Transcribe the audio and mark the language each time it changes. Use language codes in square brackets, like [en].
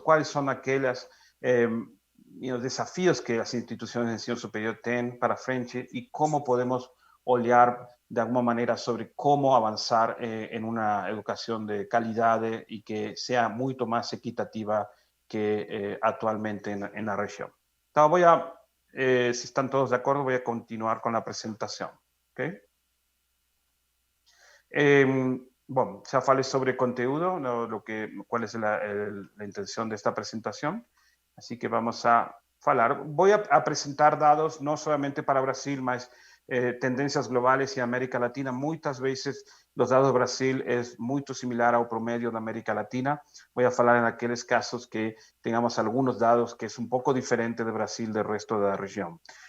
[pt] Quais são aqueles desafios que as instituições de ensino superior têm para frente e como podemos olhar de alguma maneira sobre como avançar em uma educação de qualidade e que seja muito mais equitativa que atualmente na região. Então, [es] si están todos de acuerdo, voy a continuar con la presentación. ¿Okay? Bueno, ya [pt] falei sobre conteúdo, [es] cuál es la intención de esta presentación. Así que vamos a hablar. Voy a presentar datos no solamente para Brasil, [pt] mas tendências globais [es] e América Latina. [pt] Muitas vezes os dados do Brasil é muito similar ao promédio da América Latina. Vou falar naqueles casos que tenhamos alguns dados que é um pouco diferente do Brasil do resto da região.